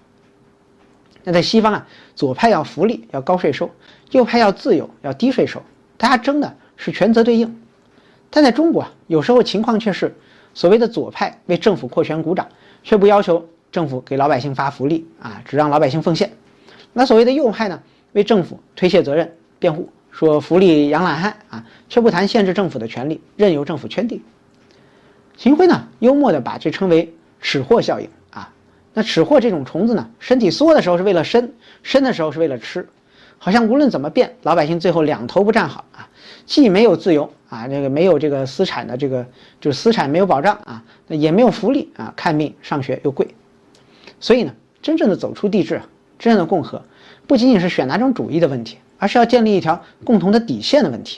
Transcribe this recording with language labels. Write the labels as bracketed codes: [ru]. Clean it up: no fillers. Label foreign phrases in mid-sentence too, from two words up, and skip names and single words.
[zh] 那在西方啊，左派要福利要高稅收，右派要自由要低稅收，大家爭的是權責對應。但在中國啊，有時候情況卻是所謂的左派為政府擴權鼓掌，卻不要求政府給老百姓發福利啊，只讓老百姓奉獻。那所謂的右派呢， 為政府推卸責任辯護，說福利養懶漢啊，卻不談限制政府的權利，任由政府圈地。秦晖呢，幽默地把這稱為吃貨效应啊。那吃貨這種蟲子呢，身體缩的時候是為了生，伸的时候是为了吃，好像无論怎麼變，老百姓最後兩頭不站好啊，既沒有自由啊，這個沒有這個私產的這個就是私產沒有保障啊，那也沒有福利啊，看病上學又貴。所以呢，真正的走出帝制啊，真正的共和，不僅僅是選哪種主義的問題，而是要建立一條共同的底線的問題。